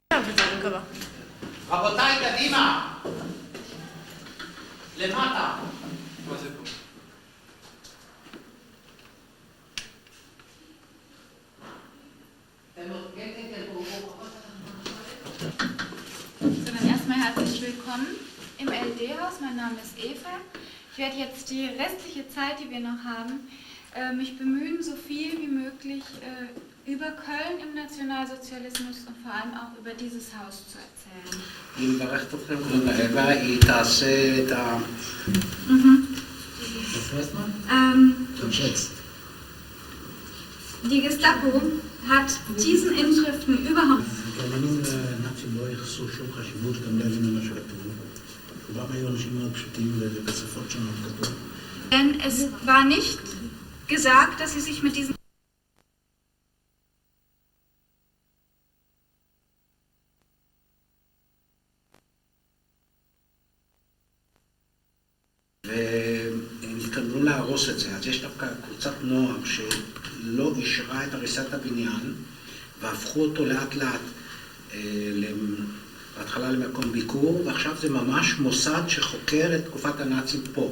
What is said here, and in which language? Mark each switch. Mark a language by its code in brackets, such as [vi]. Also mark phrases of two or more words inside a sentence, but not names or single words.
[he] בצד הבא. רבותיי, קדימה! למטה! [de] So, dann erstmal herzlich willkommen im LD-Haus. Mein Name ist Eva. Ich werde jetzt die restliche Zeit, die wir noch haben, mich bemühen, so viel wie möglich über Köln im Nationalsozialismus und vor allem auch über dieses Haus zu erzählen. [he] היא מברכת אתכם, אווה, היא תעשה את ה... [de] Die Gestapo hat diesen Inschriften überhaupt... [he] הגרמנים הנאצים לא ייחסו שום חשיבות גם להבין מה שכתוב. רובם היו אנשים מאוד פשוטים ובשפות שונות כתוב. [de] Denn es war nicht gesagt, dass sie sich mit diesen... [he] והם התכוונו להרוס את זה. אז יש דווקא קבוצת נוער שלא אישרה את הריסת הבניין והפכו אותו לאט לאט בהתחלה למקום ביקור, ועכשיו זה ממש מוסד שחוקר את תקופת הנאצים פה.